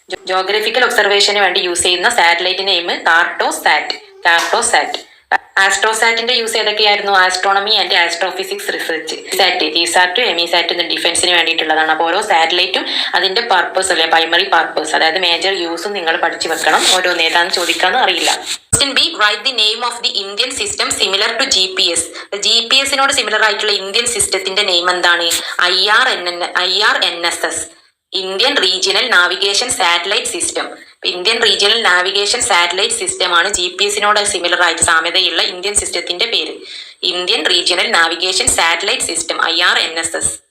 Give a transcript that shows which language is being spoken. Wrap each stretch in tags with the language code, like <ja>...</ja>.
<ml>Geographical ഒബ്സർവേഷന് വേണ്ടി use ചെയ്യുന്ന satellite name Cartosat. ആസ്ട്രോസാറ്റിന്റെ use ഏതൊക്കെയായിരുന്നു? Astronomy and astrophysics research. GSAT, EMISAT ഡിഫൻസിന് വേണ്ടിയിട്ടുള്ളതാണ്. അപ്പോൾ ഓരോ സാറ്റലൈറ്റും അതിന്റെ പർപ്പസ് അല്ലെ, പ്രൈമറി പർപ്പസ്, അതായത് മേജർ യൂസും നിങ്ങൾ പഠിച്ചു വെക്കണം. ഓരോ നേതാന്ന് ചോദിക്കാന്ന് അറിയില്ല.</ml> <en>Question B, write the name of the Indian system similar to GPS.</en> <ml>GPS-നോട് similar ആയിട്ടുള്ള ഇന്ത്യൻ സിസ്റ്റത്തിന്റെ നെയിം എന്താണ്? IRNSS, Indian regional navigation satellite system. Indian regional navigation satellite സിസ്റ്റമാണ് GPS-നോട് സിമിലർ ആയിട്ട് സാമ്യതയുള്ള ഇന്ത്യൻ സിസ്റ്റത്തിന്റെ പേര്. Indian regional navigation satellite system, IRNSS.</ml>